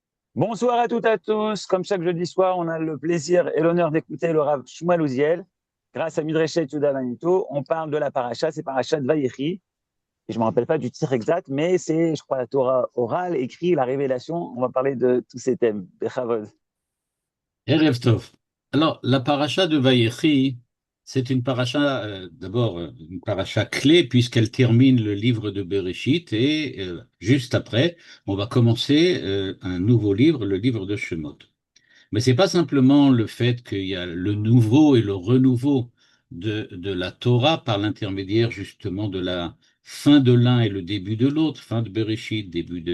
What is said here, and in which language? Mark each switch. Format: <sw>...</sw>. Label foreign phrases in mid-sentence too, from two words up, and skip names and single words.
<fr>Bonsoir à toutes et à tous. Comme chaque jeudi soir, on a le plaisir et l'honneur d'écouter le Rav Shmuel Ouziel. Grâce à Midreshet Yuda Manito, on parle de la paracha, c'est paracha de Vayechi. Et je ne me rappelle pas du titre exact, mais c'est, je crois, la Torah orale, écrit, la révélation. On va parler de tous ces thèmes. Bechavod.</fr> <he>ערב טוב.</he> <fr>Alors, la paracha de Vayechi, c'est une paracha, d'abord, une paracha clé, puisqu'elle termine le livre de Bereshit, et juste après, on va commencer un nouveau livre, le livre de Shemot. Mais c'est pas simplement le fait qu'il y a le nouveau et le renouveau de la Torah par l'intermédiaire justement de la fin de l'un et le début de l'autre, fin de Bereshit, début</fr>